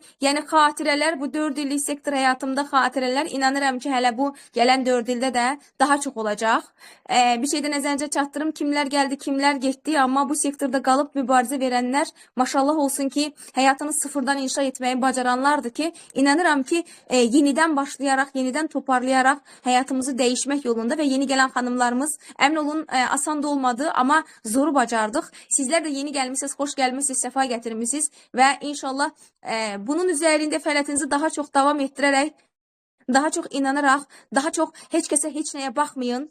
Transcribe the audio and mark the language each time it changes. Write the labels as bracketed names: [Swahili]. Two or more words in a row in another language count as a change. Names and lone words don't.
[Azerbaijani] Yəni xatirələr, bu 4 illik sektor həyatımda xatirələr, inanıram ki, hələ bu gələn 4 ildə də daha çox olacaq. Bir şeydə nəzərinizə çatdırım, kimlər gəldi, kimlər getdi, amma bu sektorda qalıb mübarizə verənlər, maşallah olsun ki, həyatını sıfırdan inşa etməyi bacaranlardır ki, inanıram ki, yenidən başlayaraq, yenidən toparlayarak həyatımızı dəyişmək yolunda [Turkish] ve yeni gelen hanımlarımız emin olun [Azerbaijani] asan da olmadı ama zoru bacardık. [Turkish] Sizler de yeni gelmişsiniz, hoş gelmişsiniz, sefa getirmişsiniz ve inşallah bunun üzerinde fəaliyyətinizi daha çok devam ettirerek, daha çok inanarak, daha çok hiç kese hiç neye bakmayın.